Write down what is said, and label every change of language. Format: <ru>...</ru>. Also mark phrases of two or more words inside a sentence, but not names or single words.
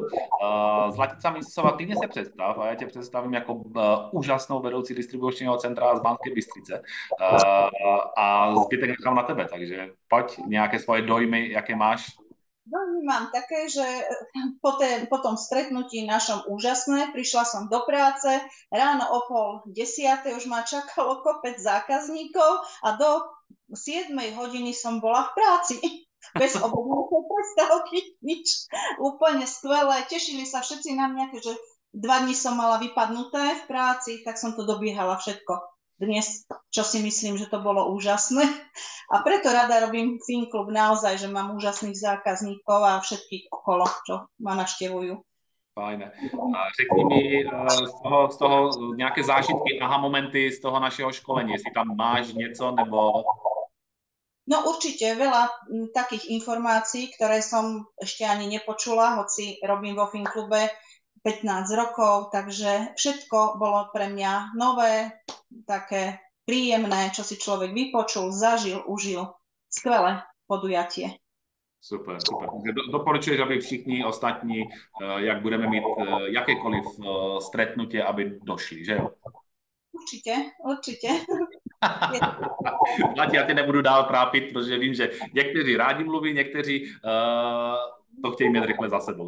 <cs>Zlatica Miscová, ty se představ a já tě představím jako úžasnou vedoucí distribučního centra z Banské Bystrice a zbytek nechám na tebe, takže pojď nějaké svoje dojmy, jaké máš.</cs> <sk>Dojmy mám také, že po tom stretnutí našom úžasné, prišla som do práce, ráno o 9:30 už ma čakalo kopec zákazníkov a do 7 hodiny som bola v práci. Bez obedovej prestávky, nič. Úplne skvelé. Tešili sa všetci na mňa, keďže 2 dni som mala vypadnuté v práci, tak som to dobiehala všetko dnes, čo si myslím, že to bolo úžasné. A preto rada robím Finklub naozaj, že mám úžasných zákazníkov a všetkých okolo, čo ma navštevujú. Fajne.</sk> <cs>A řekni mi z toho nějaké zážitky, aha momenty z toho našeho školení, jestli tam máš něco, nebo...</cs> <sk>No určite veľa takých informácií, ktoré som ešte ani nepočula, hoci robím vo Finklube 15 rokov, takže všetko bolo pre mňa nové, také príjemné, čo si človek vypočul, zažil, užil. Skvelé podujatie. Super.</sk> <cs>Doporučuješ, aby všichni ostatní, jak budeme mít jakékoliv stretnutie, aby došli, že jo?</cs> <sk>Určite.</sk> <cs>Já tě nebudu dál trápit, protože vím, že někteří rádi mluví, někteří to chtějí mít rychle za sebou.</cs>